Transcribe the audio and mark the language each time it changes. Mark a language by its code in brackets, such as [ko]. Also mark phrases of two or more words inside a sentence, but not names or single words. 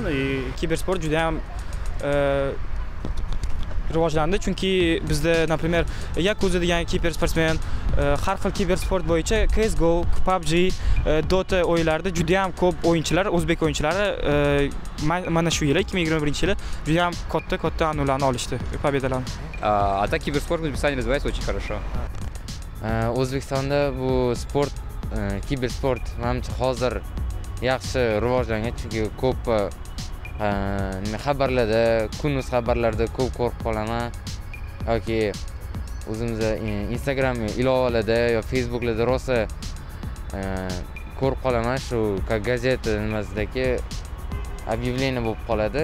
[uz] Kibersport juda ham rivojlandi, chunki bizda, например, Yakuza degan kibersportsmen har xil kibersport bo'yicha CS:GO, PUBG, Dota o'yinlarida juda ham ko'p o'yinchilar, o'zbek o'yinchilari mana shu yil 2021-yili juda ham katta an'ularni olishdi, pobedalarni. [ru] А так киберспорт в Узбекистане развивается очень хорошо. [uz] O'zbekistonda bu sport, kibersport menimcha hozir yaxshi rivojlangan, chunki ko'p xabarlarda, kunduz xabarlarda ko'p ko'rib qolaman yoki o'zimiz Instagram ilovalarda yo Facebooklarda rosa ko'rib qolaman, shu gazeta nimasidagi объявление bo'lib qoladi.